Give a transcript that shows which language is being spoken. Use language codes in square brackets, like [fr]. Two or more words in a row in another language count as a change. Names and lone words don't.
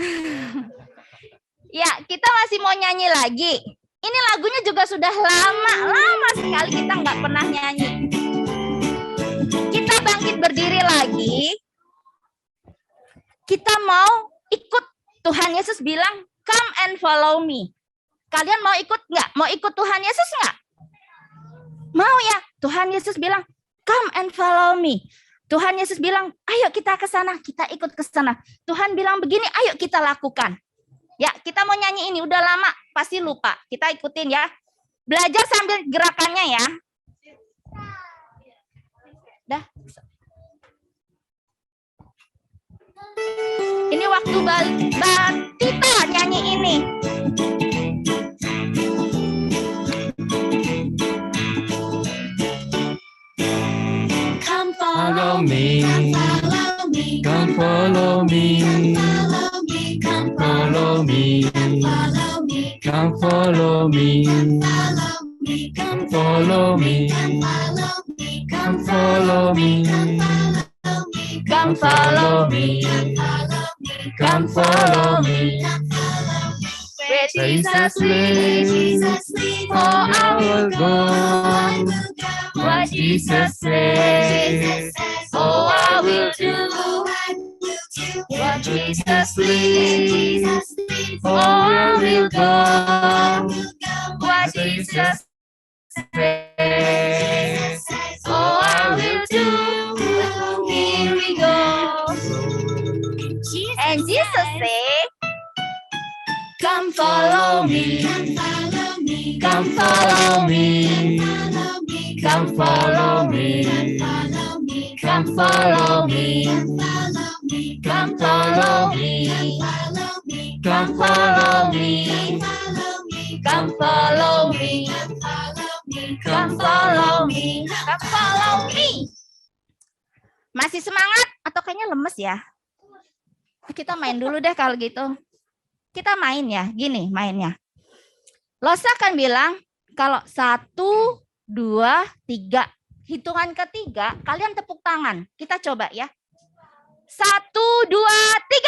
[id] Ya, kita masih mau nyanyi lagi. Ini lagunya juga sudah lama sekali kita nggak pernah nyanyi. Kita bangkit berdiri lagi. Kita mau ikut. Tuhan Yesus bilang, [en] come and follow me. [id] Kalian mau ikut nggak? Mau ikut Tuhan Yesus nggak? Mau ya? Tuhan Yesus bilang, [en] come and follow me. [id] Tuhan Yesus bilang, ayo kita ke sana, kita ikut ke sana. Tuhan bilang begini, ayo kita lakukan. Ya, kita mau nyanyi ini, udah lama, pasti lupa. Kita ikutin ya. Belajar sambil gerakannya ya. Dah. Ini waktu kita nyanyi ini. [en] Follow me, come follow me, come follow me, come follow me, come follow me, come follow me, Come follow me, come follow me. where Jesus lives, for I will go. What Jesus says, oh I will do. what Jesus lives, oh I will go. What Jesus says, oh I will do. Here we go. And Jesus said, come follow me, Come follow me, come follow me, come follow me, come follow me, come follow me, come follow me, come follow me, come follow me. [id] Masih semangat atau kayaknya lemes ya? Kita main dulu deh kalau gitu. Kita main ya, gini mainnya. Losa akan bilang kalau 1, 2, 3. Hitungan ketiga, kalian tepuk tangan. Kita coba ya. 1, 2, 3.